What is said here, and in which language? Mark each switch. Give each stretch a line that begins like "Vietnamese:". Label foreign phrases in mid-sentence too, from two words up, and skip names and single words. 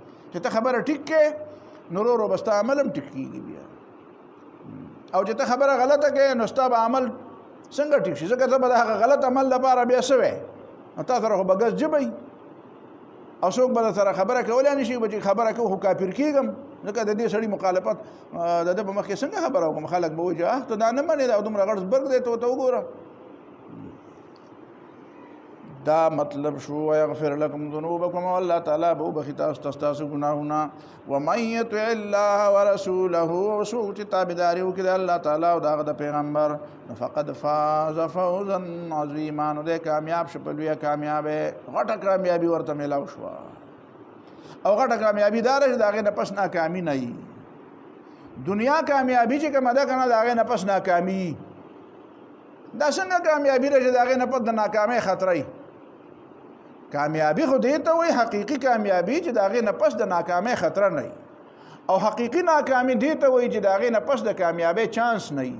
Pashto: چې ته خبره ټیک کړې نو ورو ورو به ستا عمل هم ټیک کېږي بیا او چې ته خبره غلطه کوې نو ستا به عمل څنګه ټیک شي ځکه ته به د هغه غلط عمل لپاره بیا څه وی نو تا سره خو به ګز جبئ او څوک به سره خبره کولی نه شي چې خبره کوو خو کافر کېږم ځکه د دې سړي مخالفت د ده په مخ کې څنګه خبره وکړم خلک به وایي چې ته دا نه منې دا دومره غټ برګ دی ته وګوره. دا مطلب شو
Arabic: یغفر لکم ذنوبکم
Pashto: والله تعالی به وبخښي تاسو ګناهونه.
Arabic: ومن یطع الله ورسوله وسوء
Pashto: چې تابعداري وکړي د الله تعالی او د هغه د پیغمبر
Arabic: فقد فاز فوزا عظیما
Pashto: نو دی کامیاب شو په لویه کامیابۍ غټه کامیابي ورته میلاو شوه او غټه کامیابي دا ده چې د هغې نه پس ناکامي نه وي. دنیا کامیابي چې کومه ده که نه د هغې نه پس ناکامي دا څنګه کامیابي ده چې د هغې نه پس د ناکامۍ خطره کامیابی خو دې ته وایي حقیقي کامیابی چې د هغې نه پس د ناکامۍ خطره نه وي او حقیقي ناکامي دې ته وایي چې د هغې نه پس د کامیابۍ چانس نه وي.